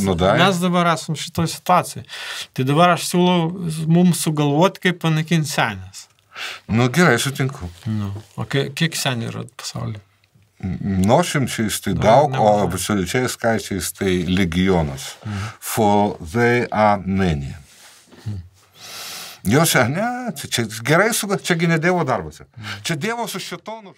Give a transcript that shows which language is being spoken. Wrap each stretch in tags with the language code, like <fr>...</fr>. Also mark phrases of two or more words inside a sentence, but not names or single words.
<lt>Mes dabar esam šitoj situacijai. Tai dabar aš siūlau mums sugalvoti, kaip panaikinti senis. Nu, gerai, sutinku. O kiek senių yra pasaulyje? Nuošimčiais tai daug, o absoliučiais skaičiais tai legionas.</lt> <en>For they are many.</en> <lt>Jos, ne, čia gerai, čia gi ne Dievo darbas. Čia Dievo su šėtonu.</lt>